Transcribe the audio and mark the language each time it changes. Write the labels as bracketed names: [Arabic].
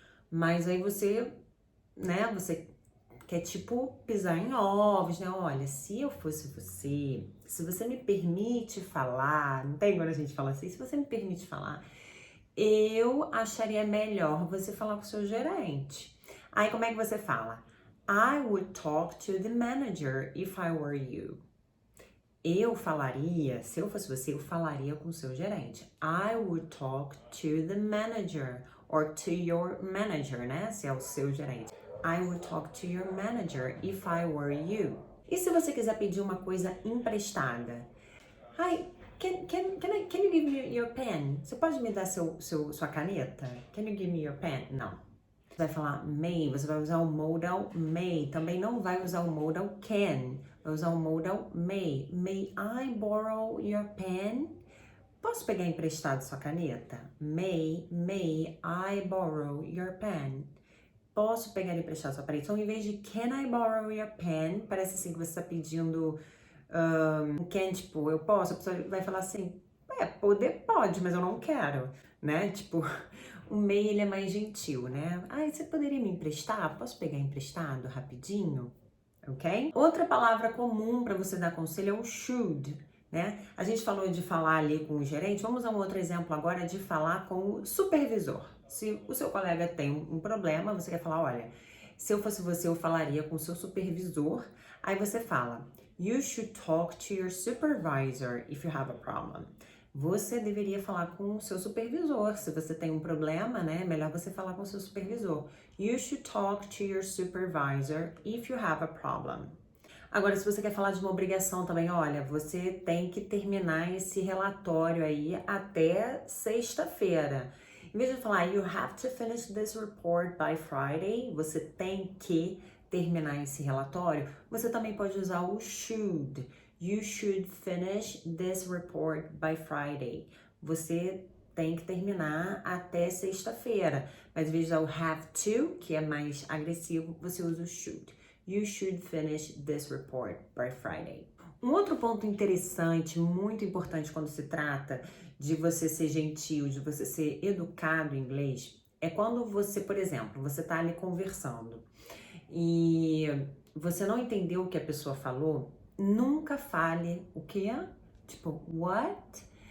[Portuguese] Mas aí você, né, você quer tipo pisar em ovos, né? Olha, se eu fosse você, se você me permite falar, não tem quando a gente fala assim, se você me permite falar, eu acharia melhor você falar com o seu gerente. Aí como é que você fala? [English] I would talk to the manager if I were you. [Portuguese] Eu falaria, se eu fosse você, eu falaria com o seu gerente. [English] I would talk to the manager or to your manager, né? [Portuguese] Se é o seu gerente. [English] I would talk to your manager if I were you. [Portuguese] E se você quiser pedir uma coisa emprestada? [English] Hi, can you give me your pen? [Portuguese] Você pode me dar sua caneta? [English] Can you give me your pen? [Portuguese] Não. Você vai falar may, você vai usar o modal may. Também não vai usar o modal can. Vai usar o modal may. [English] May I borrow your pen? [Portuguese] Posso pegar emprestado sua caneta? [English] May I borrow your pen? [Portuguese] Posso pegar emprestado sua caneta? Então, em vez de [English] can I borrow your pen, [Portuguese] parece assim que você está pedindo can, tipo, eu posso? A pessoa vai falar assim, poder pode, mas eu não quero, né? Tipo, o may, ele é mais gentil, né? Você poderia me emprestar? Posso pegar emprestado rapidinho? ok? Outra palavra comum para você dar conselho é o should, né? A gente falou de falar ali com o gerente, vamos a um outro exemplo agora de falar com o supervisor. Se o seu colega tem um problema, você quer falar, olha, se eu fosse você, eu falaria com o seu supervisor. Aí você fala, [English] you should talk to your supervisor if you have a problem. [Portuguese] Você deveria falar com o seu supervisor. Se você tem um problema, né? É melhor você falar com o seu supervisor. [English] You should talk to your supervisor if you have a problem. [Portuguese] Agora, se você quer falar de uma obrigação também, olha, você tem que terminar esse relatório aí até sexta-feira. Em vez de falar, [English] you have to finish this report by Friday, [Portuguese] você tem que terminar esse relatório, você também pode usar o should. [English] You should finish this report by Friday. [Portuguese] Você tem que terminar até sexta-feira. Mas em vez de usar o have to, que é mais agressivo, você usa o should. [English] You should finish this report by Friday. [Portuguese] Um outro ponto interessante, muito importante quando se trata de você ser gentil, de você ser educado em inglês, é quando você, por exemplo, você está ali conversando e você não entendeu o que a pessoa falou, nunca fale o que é, tipo, what?